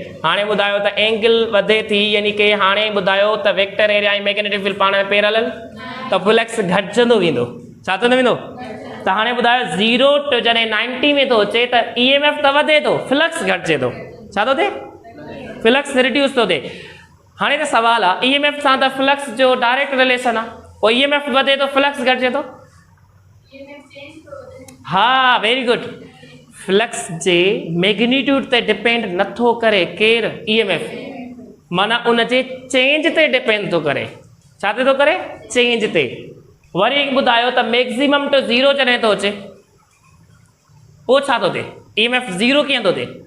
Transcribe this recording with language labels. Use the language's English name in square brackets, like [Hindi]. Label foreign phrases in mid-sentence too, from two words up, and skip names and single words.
[Sindhi] हाणे ॿुधायो त एंगल वधे थी, यानी कि हाणे ॿुधायो त [English] vector area [Sindhi] ऐं [English] magnetic field [Sindhi] पाण में पैरेलल, त फ्लक्स घटिजंदो वेंदो। छा थींदो वेंदो? त हाणे ॿुधायो 0 to जॾहिं 90 में थो अचे त EMF त वधे थो, फ्लक्स घटिजे थो। छा थो थिए? फ्लक्स रिड्यूस थो थिए। हाणे त सवाल आहे EMF सां त फ्लक्स जो [English] direct relation [Sindhi] आहे, पोइ EMF वधे थो फ्लक्स घटिजे थो? हा, [English] very good. [Sindhi] फ्लक्स जे मैग्नीट्यूड ते डिपेंड नथो करे केरु? EMF, माना उन जे चेंज ते डिपेंड थो करे। छा ते थो करे? चेंज ते। वरी ॿुधायो त [English] maximum to [Sindhi] 0 जॾहिं थो अचे पोइ छा थो थिए? EMF 0 कीअं थो थिए?